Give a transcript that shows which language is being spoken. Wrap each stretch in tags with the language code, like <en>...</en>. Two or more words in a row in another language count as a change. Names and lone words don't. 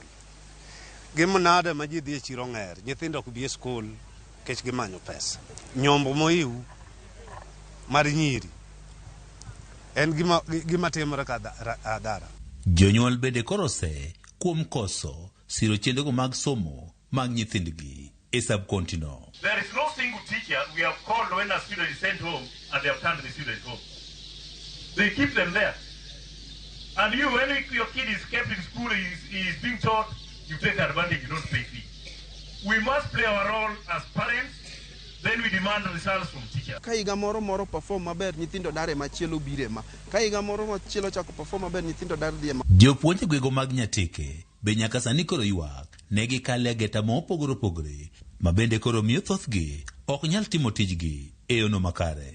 <luo>Gimonade ma ji dhi e chiro ng'er, nyithindo ok bi e school kech gimanyo pesa. Nyombo moiu mar nyiri en gima timore ka adara. Jonyuol bende korose kuom koso siro chendego mag somo mag nyithindgi e subkontino.</luo> <en>There is no single teacher we have called when a student is sent home and they have turned the student home. They keep them there. And you, when your kid is kept in school, he is being taught, you take advantage, you don't pay fee. We must play our role as parents, then we demand results from teachers.</en> <luo>Ka higa moro perform maber, nyithindo dare machielo bire ma. Ka higa moro machielo chako perform maber, nyithindo dare dhie ma. Jopuonje gwego mag Nyatike be nyaka sani koro ywak ne gikale ageta mopogore opogore ma bende koro miyo thothgi ok nyal timo tijgi e yono makare.</luo>